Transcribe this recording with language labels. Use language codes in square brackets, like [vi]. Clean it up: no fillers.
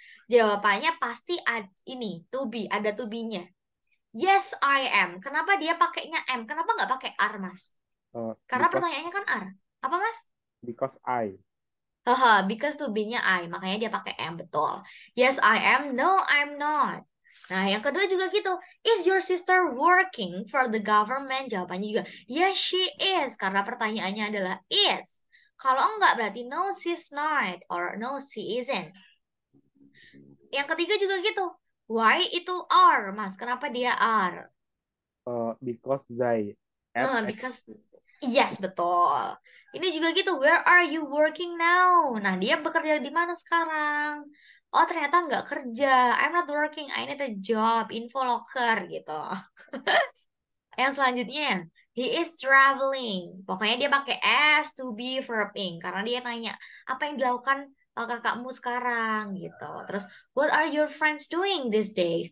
[id] Jawabannya pasti ini to be, ada to be-nya. [en] Yes, I am. [id] Kenapa dia pakainya am? Kenapa nggak pakai are, Mas? Karena [en] Because [id] pertanyaannya kan are. Apa, Mas? [en] because I. [id] Haha, because to be-nya I, makanya dia pakai am, betul. [en] Yes, I am. No, I'm not. [id] Nah, yang kedua juga gitu. [en] Is your sister working for the government? [id] Jawabannya juga, [en] yes, she is. [id] Karena pertanyaannya adalah is. Kalau enggak berarti [en] no, she's not. Or no, she isn't. [id] Yang ketiga juga gitu. Why itu are, Mas? Kenapa dia are? [en] Because they at Because yes, [id] betul. Ini juga gitu. [en] Where are you working now? [id] Nah, dia bekerja di mana sekarang? Oh, ternyata nggak kerja. [en] I'm not working. I need a job. Info locker [id] gitu. Yang selanjutnya, [en] he is traveling. [id] Pokoknya dia pakai S to be verb ing karena dia nanya apa yang dilakukan kakakmu sekarang gitu. Terus, [en] what are your friends doing these days?